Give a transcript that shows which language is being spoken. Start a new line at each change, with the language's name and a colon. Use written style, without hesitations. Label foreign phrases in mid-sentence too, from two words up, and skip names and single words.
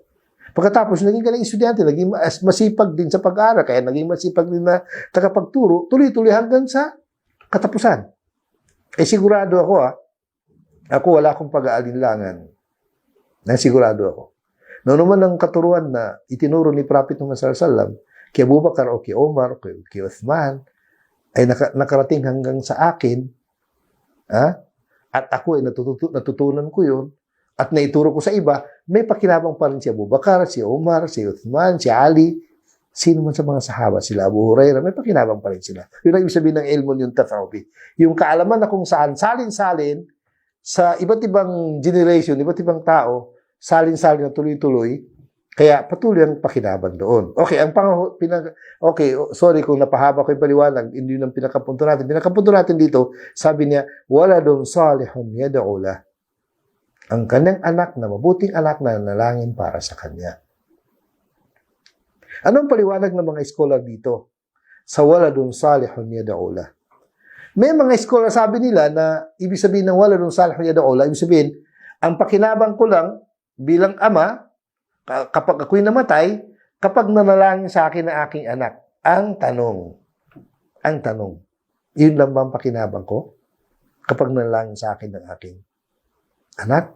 Filipino: Pagkatapos, naging kanyang estudyante, naging masipag din sa pag-aaral, kaya naging masipag din na tagapagturo, tuloy-tuloy hanggang sa katapusan. Sigurado ako wala akong pag-aalinlangan. Sigurado ako. Noon naman ang katuruan na itinuro ni Prophet Muhammad
Arabic: صلى الله عليه وسلم,
Filipino: kay Abu Bakar o kay Omar, kay Uthman, ay nakarating hanggang sa akin, at ako ay natutunan ko yun, at naituro ko sa iba, may pakinabang pa rin si Abu Bakar, si Omar, si Uthman, si Ali, sino man sa mga sahaba, sila Abu Hurairah, may pakinabang pa rin sila. Yun ang ibig sabihin ng
Arabic: علم ينتفع به.
Filipino: Yung kaalaman na kung saan salin-salin sa iba't ibang generation, iba't ibang tao, salin-salin na tuloy-tuloy, kaya patuloy ang pakinabang doon. Okay, sorry kung napahaba ko yung paliwanag, hindi yun ang pinakapunto natin. Pinakapunto natin dito, sabi niya,
Arabic: ولد صالح يدعو له.
Filipino: Ang kanyang anak na mabuting anak na nanalangin para sa kanya. Anong paliwanag ng mga scholar dito? Sa
Arabic: ولد صالح يدعو له.
Filipino: May mga scholar sabi nila na ibig sabihin ng
Arabic: ولد صالح يدعو له,
Filipino: ibig sabihin, ang pakinabang ko lang bilang ama, kapag ako'y namatay, kapag nanalangin sa akin ang aking anak. Ang tanong, yun lang ba ang pakinabang ko? Kapag nanalangin sa akin ang aking anak?